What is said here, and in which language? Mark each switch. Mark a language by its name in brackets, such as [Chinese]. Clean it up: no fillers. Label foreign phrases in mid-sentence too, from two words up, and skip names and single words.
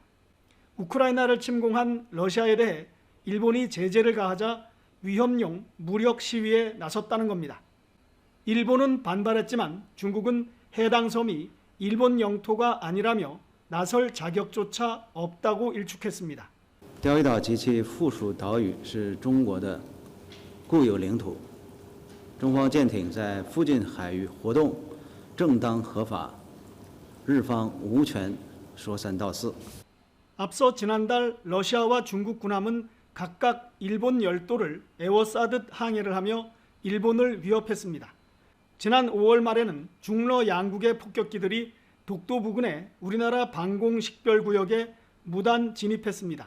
[Korean] 우크라이나를 침공한 러시아에 대해 일본이 제재를 가하자 위협용 무력 시위에 나섰다는 겁니다. 일본은 반발했지만 중국은 해당 섬이 일본 영토가 아니라며 나설 자격조차 없다고 일축했습니다. [Chinese] 钓鱼岛及其附属岛屿是中国的固有领土，中方舰艇在附近海域活动正当合法，日方无权说三道四。 [Korean] 앞서 지난달 러시아와 중국 군함은 각각 일본 열도를 에워싸듯 항해를 하며 일본을 위협했습니다. 지난 5월 말에는 중러 양국의 폭격기들이 독도 부근의 우리나라 방공식별구역에 무단 진입했습니다.